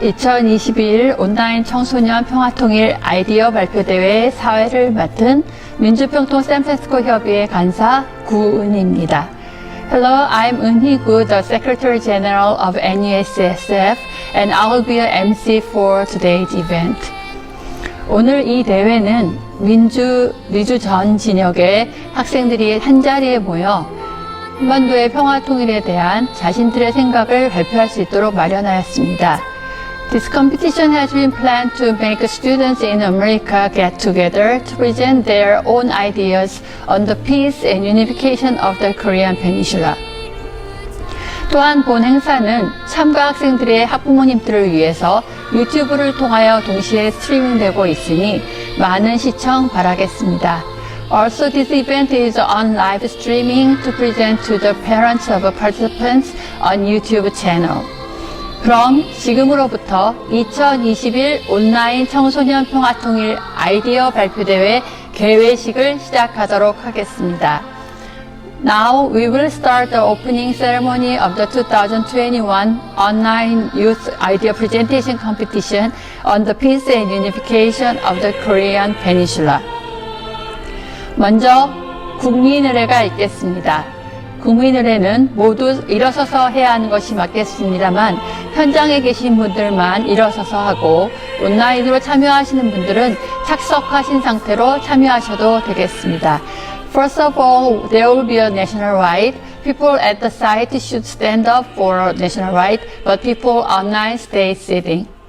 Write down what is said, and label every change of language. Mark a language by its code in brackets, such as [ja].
[ko] 2022 온라인 청소년 평화통일 아이디어 발표대회 사회를 맡은 민주평통 샌프란시스코 협의회 간사 구은희입니다. [en] Hello, I'm Eunhee Gu, the Secretary General of NUSSF, and I will be an MC for today's event. [ko] 오늘 이 대회는 미주 전 진역의 학생들이 한자리에 모여 한반도의 평화 통일에 대한 자신들의 생각을 발표할 수 있도록 마련하였습니다. [en] This competition has been planned to make students in America get together to present their own ideas on the peace and unification of the Korean Peninsula. [ko] 또한 본 행사는 참가 학생들의 학부모님들을 위해서 유튜브를 통하여 동시에 스트리밍되고 있으니 많은 시청 바라겠습니다. [en] Also, this event is on live streaming to present to the parents of participants on YouTube channel. [ko] 그럼 지금으로부터 2021 온라인 청소년 평화통일 아이디어 발표대회 개회식을 시작하도록 하겠습니다. [en] Now we will start the opening ceremony of the 2021 Online Youth Idea Presentation Competition on the peace and unification of the Korean Peninsula. [ko] 먼저 국민의례가 있겠습니다. 국민의례는 모두 일어서서 해야 하는 것이 맞겠습니다만 현장에 계신 분들만 일어서서 하고 온라인으로 참여하시는 분들은 착석하신 상태로 참여하셔도 되겠습니다. [en] First of all, there will be a national right. People at the site should stand up for national right, but people online stay sitting.